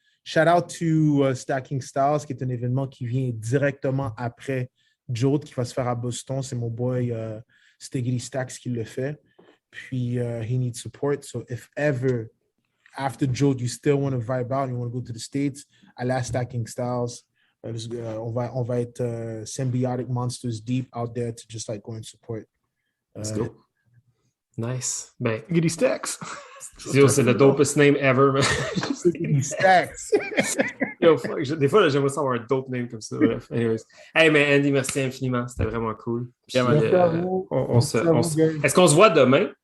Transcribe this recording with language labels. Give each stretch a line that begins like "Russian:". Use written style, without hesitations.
French: Shout-out to Stacking Styles, qui est un événement qui vient directement après Jode, qui va se faire à Boston. C'est mon boy Stiggity Stacks qui le fait. Puis,
English: he needs support. So, if ever, after Jode, you still want to vibe out, you want to go to the States,
French: à la
English: Stacking Styles,
French: on va être
English: symbiotic monsters deep out there to just like go and support. Let's go. Nice.
French: Ben,
English: Stiggity Stacks.
French: c'est le
English: dopest name ever.
French: Stiggity Stacks. Yo, des fois, j'aimerais ça avoir un dope name comme ça. Bref, anyways. Hey, mais Andy, merci infiniment. C'était vraiment cool. Puis, est-ce qu'on se voit demain?